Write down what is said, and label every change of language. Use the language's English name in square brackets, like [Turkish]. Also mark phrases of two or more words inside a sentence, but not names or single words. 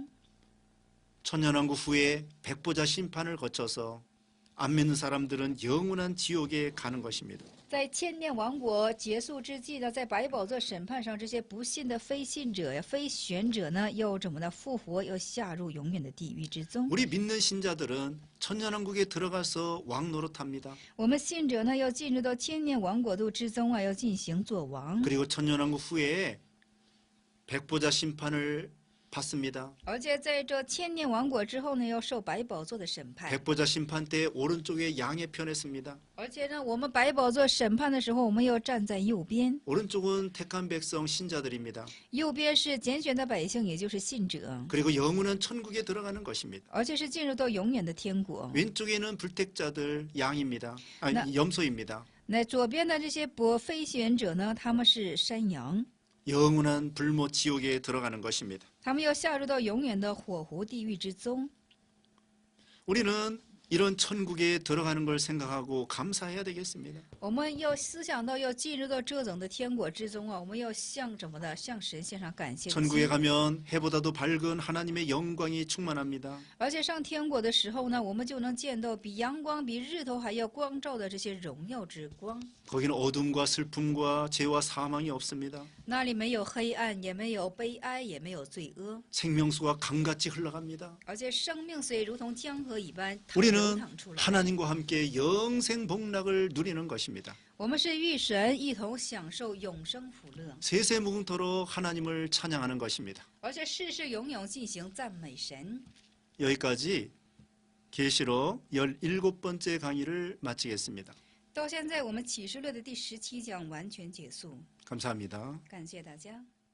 [Korean] 천년왕국 후에 백보자 심판을 거쳐서 안 믿는 사람들은 영원한 지옥에 가는 것입니다. [Chinese] 在千年王国结束之际呢，在百宝座审判上，这些不信的非信者呀、非选者呢，要怎么的复活，要下入永远的地狱之中。 [Korean] 우리 믿는 신자들은 천년왕국에 들어가서 왕 노릇합니다. [Chinese] 我们信者呢，要进入到千年王国度之中啊，要进行做王。 [Korean] 그리고 천년왕국 후에 백보자 심판을 받습니다. [Chinese] 而且在这千年王国之后呢，要受百宝座的审判。 [Korean] 백보자 심판 때 오른쪽에 양의 편에 씁니다. [Chinese] 而且呢，我们百宝座审判的时候，我们要站在右边， [Korean] 오른쪽은 택한 백성 신자들입니다. [Chinese] 右边是拣选的百姓，也就是信者， [Korean] 그리고 영혼은 천국에 들어가는 것입니다. [Chinese] 而且是进入到永远的天国。 [Korean] 왼쪽에는 불택자들 양입니다. 나- 염소입니다. [Chinese] 那左边的这些非选者呢，他们是山羊， [Korean] 영원한 불못 지옥에 들어가는 것입니다. [Chinese] 他们要下入到永远的火湖地狱之中。 [Korean] 우리는 이런 천국에 들어가는 걸 생각하고 감사해야 되겠습니다. [Chinese] 我们要思想到要进入到这种的天国之中啊，我们要向什么的？向神献上感谢的 [Korean] 천국에 [Chinese] 心。 [Korean] 가면 해보다도 밝은 하나님의 영광이 충만합니다. [Chinese] 而且上天国的时候呢，我们就能见到比阳光、比日头还要光照的这些荣耀之光。 [Korean] 거기는 어둠과 슬픔과 죄와 사망이 없습니다. [Chinese] 那里没有黑暗，也没有悲哀，也没有罪恶， [Korean] 생명수가 강같이 흘러갑니다. [Chinese] 而且生命水如同江河一般流 [Korean] 우리는 [Chinese] 淌出来。 [Korean] 하나님과 함께 영생 복락을 누리는 것입니다. [Chinese] 我们是与神一同享受永生福乐， [Korean] 세세무궁토록 하나님을 찬양하는 것입니다. [Chinese] 而且世世永永进行赞美神。 [Korean] 여기까지 계시록 17번째 강의를 마치겠습니다. [Chinese] 到现在，我们启示录的第17讲完全结束。 [Korean] 감사합니다. [Chinese] 感谢大家。